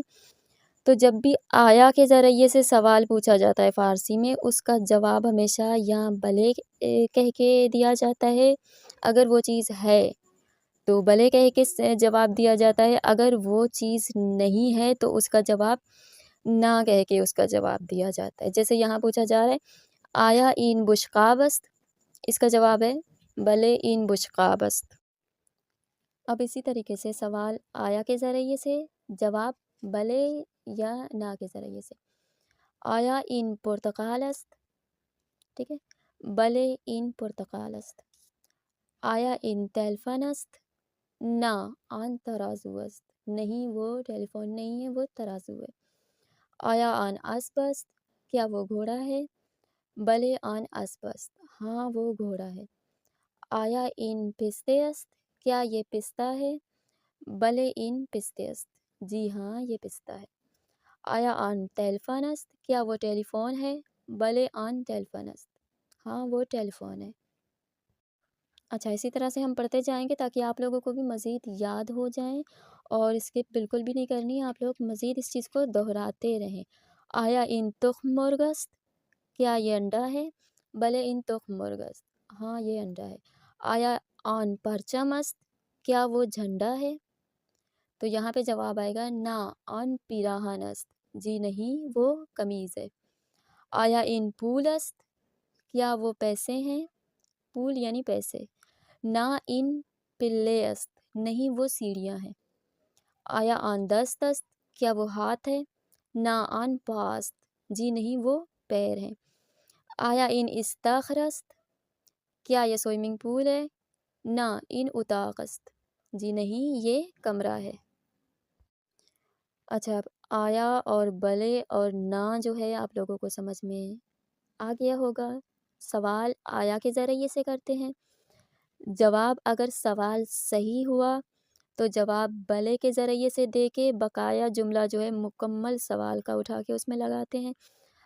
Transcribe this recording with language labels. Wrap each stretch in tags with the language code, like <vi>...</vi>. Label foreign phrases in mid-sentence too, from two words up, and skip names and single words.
<ur>تو جب بھی آیا کے ذریعے سے سوال پوچھا جاتا ہے فارسی میں، اس کا جواب ہمیشہ یا بلے کہہ کے دیا جاتا ہے، اگر وہ چیز ہے تو بلے کہہ کے جواب دیا جاتا ہے، اگر وہ چیز نہیں ہے تو اس کا جواب نہ کہہ کے اس کا جواب دیا جاتا ہے۔ جیسے یہاں پوچھا جا رہا ہے</ur> <fa>آیا این بشقاب است،</fa> <ur>اس کا جواب ہے</ur> <fa>بلے این بشقاب است۔</fa> <ur>اب اسی طریقے سے سوال آیا کے ذریعے سے، جواب بلے یا نہ کے ذریعے سے۔</ur> <fa>آیا این پرتقال است،</fa> <ur>ٹھیک ہے،</ur> <fa>بلے این پرتقال است۔ آیا این تیلفن است، نہ آن ترازو است،</fa> <ur>نہیں وہ ٹیلی فون نہیں ہے، وہ ترازو ہے۔</ur> <fa>آیا آن اسب است،</fa> <ur>کیا وہ گھوڑا ہے،</ur> <fa>بلے آن اسب است،</fa> <ur>ہاں وہ گھوڑا ہے۔</ur> <fa>آیا این پستے است،</fa> <ur>کیا یہ پستہ ہے،</ur> <fa>بلے این پستے است،</fa> <ur>جی ہاں یہ پستہ ہے۔</ur> <fa>آیا آن ٹیلیفون است،</fa> <ur>کیا وہ ٹیلی فون ہے،</ur> <fa>بلے آن ٹیلیفون است،</fa> <ur>ہاں وہ ٹیلی فون ہے۔ اچھا، اسی طرح سے ہم پڑھتے جائیں گے تاکہ آپ لوگوں کو بھی مزید یاد ہو جائیں، اور اسکپ بالکل بھی نہیں کرنی، آپ لوگ مزید اس چیز کو دہراتے رہیں۔</ur> <fa>آیا این تخم مرغ است،</fa> <ur>کیا یہ انڈا ہے،</ur> <fa>بلے این تخم مرغ است،</fa> <ur>ہاں یہ انڈا ہے۔</ur> <fa>آیا آن پرچم است،</fa> <ur>کیا وہ جھنڈا ہے، تو یہاں پہ جواب آئے گا</ur> <fa>نہ آن پیراہن است،</fa> <ur>جی نہیں وہ قمیض ہے۔</ur> <fa>آیا این پول است،</fa> <ur>کیا وہ پیسے ہیں، پول یعنی پیسے،</ur> <fa>نہ ان پلے است،</fa> <ur>نہیں وہ سیڑھیاں ہیں۔</ur> <fa>آیا آن دست است،</fa> <ur>کیا وہ ہاتھ ہے،</ur> <fa>نہ آن پا است،</fa> <ur>جی نہیں وہ پیر ہیں۔</ur> <fa>آیا ان استاخر است،</fa> <ur>کیا یہ سوئمنگ پول ہے،</ur> <fa>نہ ان اتاق است،</fa> <ur>جی نہیں یہ کمرہ ہے۔ اچھا، اب آیا اور بلے اور نہ جو ہے آپ لوگوں کو سمجھ میں آ گیا ہوگا۔ سوال آیا کے ذریعے سے کرتے ہیں، جواب اگر سوال صحیح ہوا تو جواب بلے کے ذریعے سے دے کے بقایا جملہ جو ہے مکمل سوال کا اٹھا کے اس میں لگاتے ہیں۔</ur>